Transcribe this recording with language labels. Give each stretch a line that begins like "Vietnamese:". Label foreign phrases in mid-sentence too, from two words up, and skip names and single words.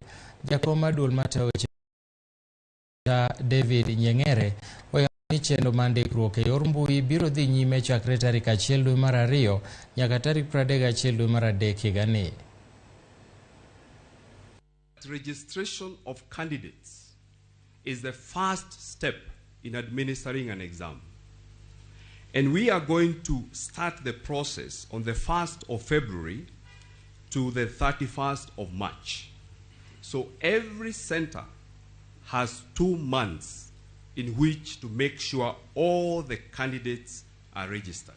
Luo (Kenya and Tanzania): Jakom maduol matayo weche David Nyeng'ere oyango ni chenro mar ndikruok e yor mbui biro dhi nyime chakre tarik 1 dwe mar 2 nyaka tarik 31 dwe mar 3 higa ni.
English: Registration of candidates is the first step in administering an exam. And we are going to start the process on the 1st of February to the 31st of March. So every center has 2 months in which to make sure all the candidates are registered.